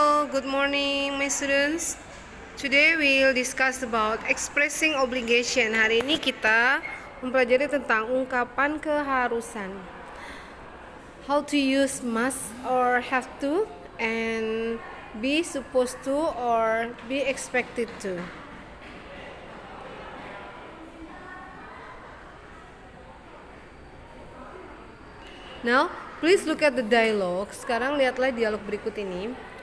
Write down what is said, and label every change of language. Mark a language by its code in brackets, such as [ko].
[en] good morning my students. Today we'll discuss about expressing obligation. [id] Hari ini kita mempelajari tentang ungkapan keharusan. [en] How to use must or have to and be supposed to or be expected to. Now, please look at the dialogue. [id] Sekarang lihatlah dialog berikut ini.